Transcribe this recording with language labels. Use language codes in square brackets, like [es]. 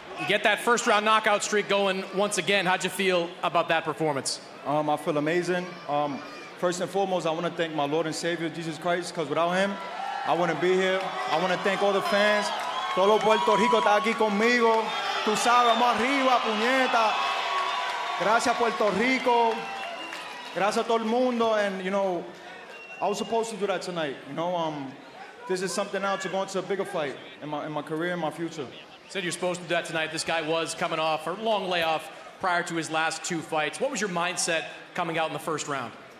[en] You get that first-round knockout streak going once again. How'd you feel about that performance? I feel amazing. First and foremost, I want to thank my Lord and Savior, Jesus Christ, because without him, I wouldn't be here. I want to thank all the fans. [es] Todo Puerto Rico está aquí conmigo. Tú sabes, vamos arriba, puñeta. Gracias, Puerto Rico. Gracias a todo el mundo. [en] And, you know, I was supposed to do that tonight. You know, this is something now to go into a bigger fight in my career and my future. You said you're supposed to do that tonight. This guy was coming off a long layoff prior to his last two fights. What was your mindset coming out in the first round?